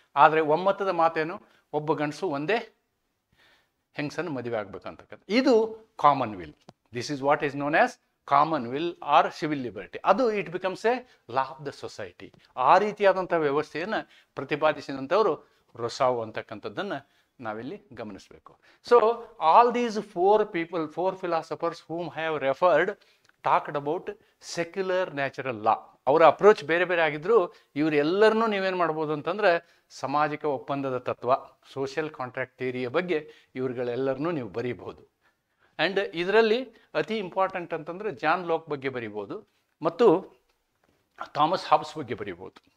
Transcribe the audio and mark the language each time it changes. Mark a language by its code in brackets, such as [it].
[kn] ಆದರೆ ಒಮ್ಮತದ ಮಾತೇನು, ಒಬ್ಬ ಗಂಡಸು ಒಂದೇ ಹೆಂಗಸನ್ನು ಮದುವೆ ಆಗ್ಬೇಕಂತಕ್ಕಂಥ. [en] ಇದು common will. This is what is known as common will or civil liberty. [kn] ಅದು [en] It becomes a law of the society. [kn] ಆ ರೀತಿಯಾದಂಥ ವ್ಯವಸ್ಥೆಯನ್ನು ಪ್ರತಿಪಾದಿಸಿದಂಥವರು Rousseau ಅಂತಕ್ಕಂಥದ್ದನ್ನು ನಾವಿಲ್ಲಿ ಗಮನಿಸಬೇಕು. [en] So all these 4 philosophers whom I have referred talked about secular natural law. [kn] ಅವರ approach ಬೇರೆ ಬೇರೆ ಆಗಿದ್ರು, ಇವರೆಲ್ಲರನ್ನೂ ನೀವೇನು ಮಾಡ್ಬೋದು ಅಂತಂದರೆ, ಸಾಮಾಜಿಕ ಒಪ್ಪಂದದ ತತ್ವ, ಸೋಷಿಯಲ್ ಕಾಂಟ್ರಾಕ್ಟ್ ಥಿಯರಿಯ ಬಗ್ಗೆ ಇವ್ರುಗಳೆಲ್ಲರನ್ನೂ ನೀವು ಬರೀಬಹುದು. ಆ್ಯಂಡ್ ಇದರಲ್ಲಿ ಅತಿ ಇಂಪಾರ್ಟೆಂಟ್ ಅಂತಂದರೆ ಜಾನ್ ಲೋಕ್ ಬಗ್ಗೆ ಬರಿಬೋದು ಮತ್ತು ಥಾಮಸ್ ಹಾಬ್ಸ್ ಬಗ್ಗೆ ಬರಿಬೋದು.